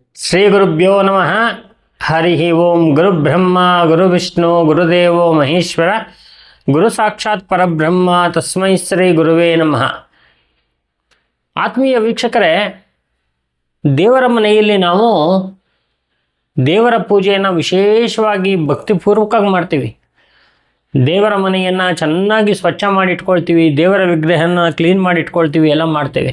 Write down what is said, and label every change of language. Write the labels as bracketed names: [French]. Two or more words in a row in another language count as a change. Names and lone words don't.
[Sanskrit] ಶ್ರೀ ಗುರುಭ್ಯೋ ನಮಃ. ಹರಿ ಓಂ. ಗುರುಬ್ರಹ್ಮ ಗುರುವಿಷ್ಣು ಗುರುದೇವೋ ಮಹೇಶ್ವರ, ಗುರು ಸಾಕ್ಷಾತ್ ಪರಬ್ರಹ್ಮ, ತಸ್ಮೈ ಶ್ರೀ ಗುರುವೇ ನಮಃ. [Kannada] ಆತ್ಮೀಯ ವೀಕ್ಷಕರೇ, ದೇವರ ಮನೆಯಲ್ಲಿ ನಾವು ದೇವರ ಪೂಜೆಯನ್ನು ವಿಶೇಷವಾಗಿ ಭಕ್ತಿಪೂರ್ವಕವಾಗಿ ಮಾಡ್ತೀವಿ. ದೇವರ ಮನೆಯನ್ನು ಚೆನ್ನಾಗಿ ಸ್ವಚ್ಛ ಮಾಡಿ ಇಟ್ಕೊಳ್ತೀವಿ, ದೇವರ ವಿಗ್ರಹನ ಕ್ಲೀನ್ ಮಾಡಿ ಇಟ್ಕೊಳ್ತೀವಿ, ಎಲ್ಲ ಮಾಡ್ತೇವೆ.